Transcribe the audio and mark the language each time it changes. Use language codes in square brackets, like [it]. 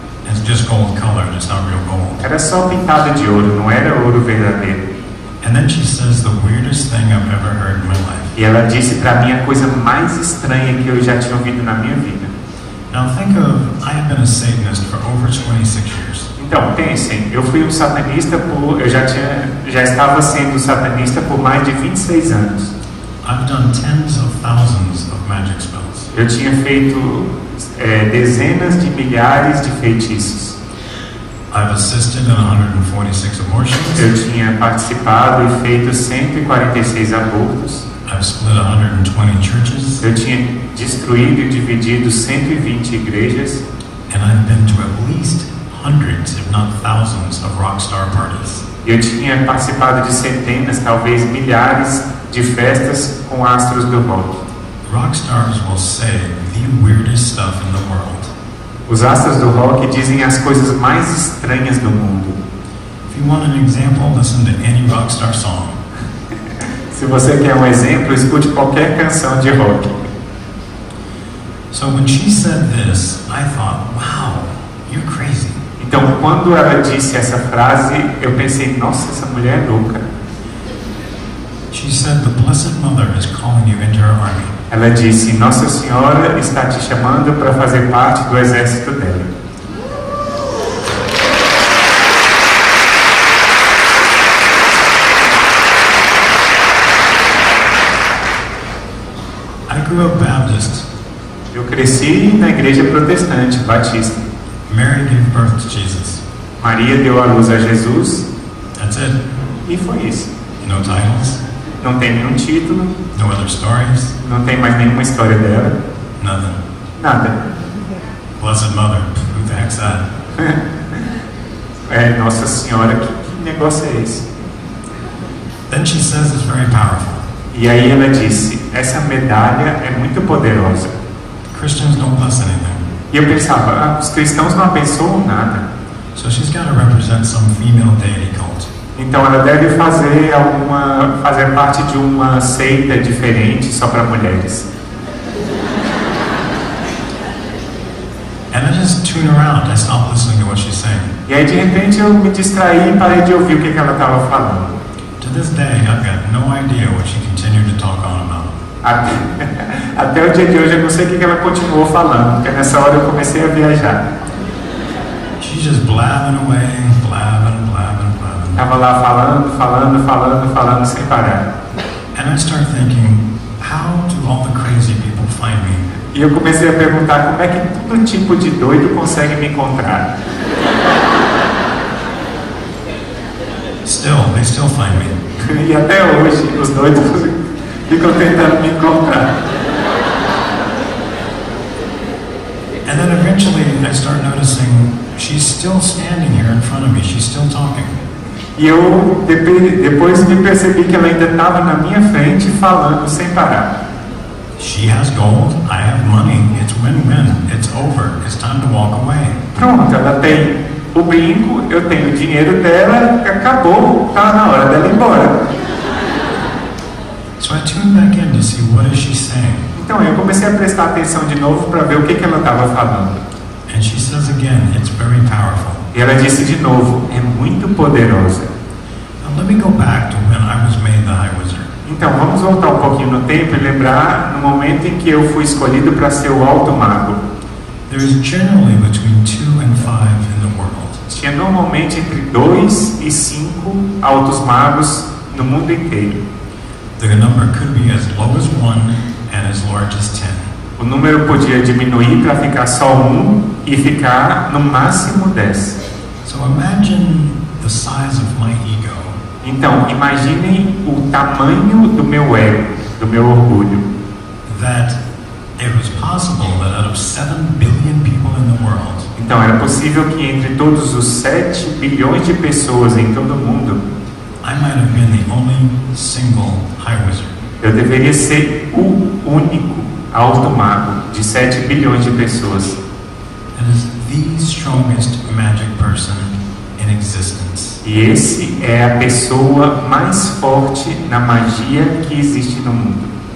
[en] It's just gold colored, it's not real gold. [pt] Era só pintado de ouro, não era ouro verdadeiro. [en] And then she says the weirdest thing I've ever heard in my life. [pt] E ela disse para mim a coisa mais estranha que eu já tinha ouvido na minha vida. [en] Now think of, I have been a Satanist for over 26 years. [pt] Então, pensem, eu fui um satanista já estava sendo satanista por mais de 26 anos. [en] I've done tens of thousands of magic spells. [pt] Eu tinha feito dezenas de milhares de feitiços. [en] I've assisted in 146 abortions. [pt] Eu tinha participado e feito 146 abortos. [en] I've split 120 churches. [pt] Eu tinha destruído e dividido 120 igrejas. [en] And I've been to at least hundreds, if not thousands, of rock star parties. [pt] Eu tinha participado de centenas, talvez milhares de festas com astros do rock. [en] Rock stars will say the weirdest stuff in the world. [pt] Os astros do rock dizem as coisas mais estranhas do mundo. [en] If you want an example, listen to any rock star song. [pt] Se você quer um exemplo, escute qualquer canção de rock. [en] So when she said this, I thought, wow, you're crazy. [pt] Então, quando ela disse essa frase, eu pensei, nossa, essa mulher é louca. [en] She said, the Blessed Mother is calling you into her army. [pt] Ela disse, Nossa Senhora está te chamando para fazer parte do exército dela. [en] I grew up Baptist. [pt] Eu cresci na igreja protestante, batista. [en] Mary gave birth to Jesus. [pt] Maria deu à luz a Jesus. [en] That's it. [pt] E foi isso. [en] No titles. [pt] Não tem nenhum título. [en] No other stories. [pt] Não tem mais nenhuma história dela. [en] Nothing. [pt] Nada. [en] Blessed Mother. Who the heck's that? [pt] Nossa Senhora, que negócio é esse? [en] Then she says it's very powerful. [pt] E aí ela disse, essa medalha é muito poderosa. [en] Christians don't bless anything. [pt] E eu pensava, os cristãos não abençoam nada. [en] So she's got to represent some female deity cult. [pt] Então ela deve fazer parte de uma seita diferente só para mulheres. [en] And I just tune around. I stop listening to what she's saying. [pt] E aí de repente eu me distraí e parei de ouvir o que ela estava falando. [en] To this day, I've got no idea what she continued to talk on about. [pt] Até o dia de hoje eu não sei o que ela continuou falando, porque nessa hora eu comecei a viajar. [en] She's just blabbing away, blabbing, blabbing, blabbing. [pt] Estava lá falando sem parar. [en] And I start thinking, how do all the crazy people find me? [pt] E eu comecei a perguntar como é que todo tipo de doido consegue me encontrar. [en] They still find me. [pt] E até hoje os doidos ficam tentando me encontrar. [en] And then eventually I start noticing she's still standing here in front of me. She's still talking. [pt] E eu depois me percebi que ela ainda estava na minha frente falando sem parar. [en] She has gold, I have money. It's win-win. It's over. It's time to walk away. [pt] Pronto, ela tem o brinco, eu tenho o dinheiro dela, acabou, tá na hora dela ir embora. [en] So I tune back in to see what is she saying. [pt] Então eu comecei a prestar atenção de novo para ver o que ela estava falando. [en] And she says again, it's very powerful. [pt] E ela disse de novo, é muito poderosa. [en] Now let me go back to when I was made the High Wizard. [pt] Então vamos voltar um pouquinho no tempo e lembrar no momento em que eu fui escolhido para ser o alto mago. [en] There is generally between 2 and 5 in the world. [pt] Tinha normalmente entre 2 e 5 altos magos no mundo inteiro. [en] The number could be as low as 1 and as large as 10. [pt] O número podia diminuir para ficar só 1 e ficar no máximo 10. [en] So imagine the size of my ego. [pt] Então, imaginem o tamanho do meu ego, do meu orgulho. [en] That it was possible that out of 7 billion people in the world, [pt] então, era possível que entre todos os 7 bilhões de pessoas em todo o mundo, [en] I might have been the only single High Wizard. [pt] eu deveria ser o único alto mago de 7 bilhões de pessoas. [en] That is the strongest magic person in existence. [pt] E esse é a pessoa mais forte na magia que existe no mundo.